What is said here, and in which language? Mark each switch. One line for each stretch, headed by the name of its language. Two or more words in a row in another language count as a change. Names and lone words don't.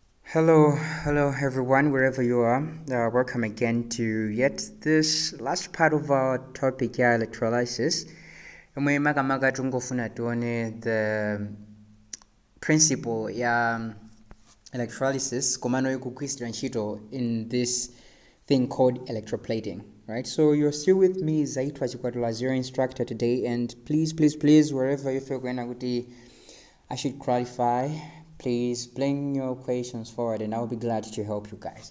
English: Hello everyone, wherever you are. Welcome again to yet this last part of our topic here, electrolysis.
Nyanja: Yomwe makamaka tungofuna tuone
English: the principle ya electrolysis
Nyanja: komano ikugwiritsidwa ntchito
English: in this thing called electroplating, right? So you're still with me, Zaitwa Chikwatula, as your instructor today, and please, wherever you feel going kuti I should qualify, please bring your questions forward and I'll be glad to help you guys.